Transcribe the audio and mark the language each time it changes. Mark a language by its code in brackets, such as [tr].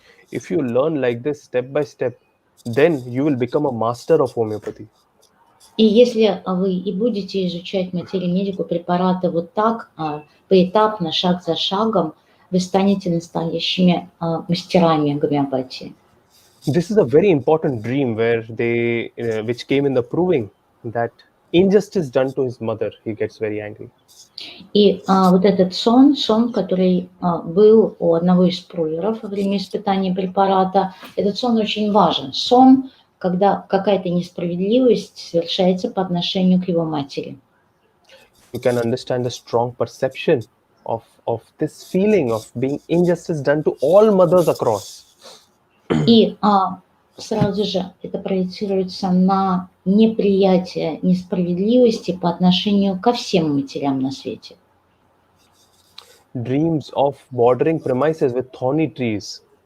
[en] If you learn like this step by step, then you will become a master of homeopathy. [ru] И если вы и будете изучать материю медику, препараты вот так, поэтапно, шаг за шагом, вы станете настоящими мастерами гомеопатии. [en] This is a very important dream which came in the proving that injustice done to his mother, he gets very angry. [ru] И вот этот сон, который был у одного из прулеров во время испытания препарата, этот сон очень важен. Сон, когда какая-то несправедливость совершается по отношению к его матери. [en] You can understand the strong perception of this feeling of being injustice done to all mothers across. [ru] И сразу же это проецируется на неприятие несправедливости по отношению ко всем матерям на свете. [en] Dreams of bordering premises with thorny trees.